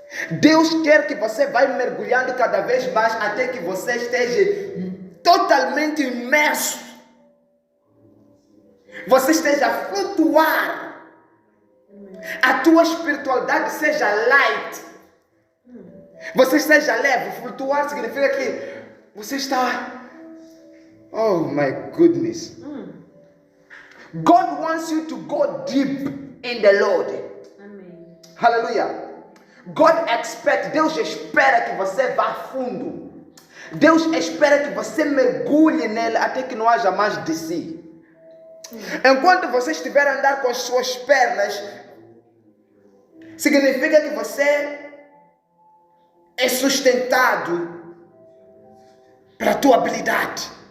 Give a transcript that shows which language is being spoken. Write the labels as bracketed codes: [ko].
[pt] Deus quer que você vá mergulhando cada vez mais até que você esteja totalmente imerso. Você esteja a flutuar. A tua espiritualidade seja light. Você esteja leve. Flutuar significa que você está... [en] Oh my goodness. God wants you to go deep in the Lord. [pt] Amém. [en] Hallelujah. God expects, [pt] Deus espera que você vá a fundo. Deus espera que você mergulhe nele até que não haja mais de si. Enquanto você estiver a andar com as suas pernas, significa que você é sustentado pela tua habilidade.